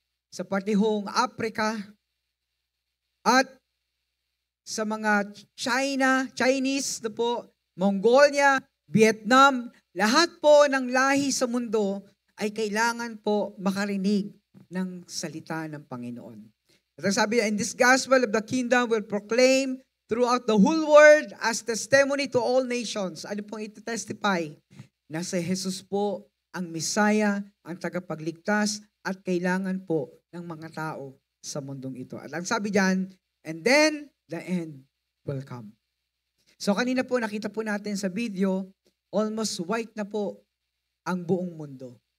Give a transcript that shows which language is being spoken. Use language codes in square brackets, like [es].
[tl] sa partihong Africa, at sa mga Chinese, na po, Mongolia, Vietnam, lahat po ng lahi sa mundo ay kailangan po makarinig ng salita ng Panginoon. At ang sabi, [en] and this gospel of the kingdom will proclaim throughout the whole world as testimony to all nations. [tl] Ano pong ito-testify? Na si Jesus po ang Messiah, ang tagapagligtas, at kailangan po ng mga tao sa mundong ito. At ang sabi diyan, [en] and then the end will come. [tl] So kanina po nakita po natin sa video, [en] almost white [tl] na po ang buong mundo.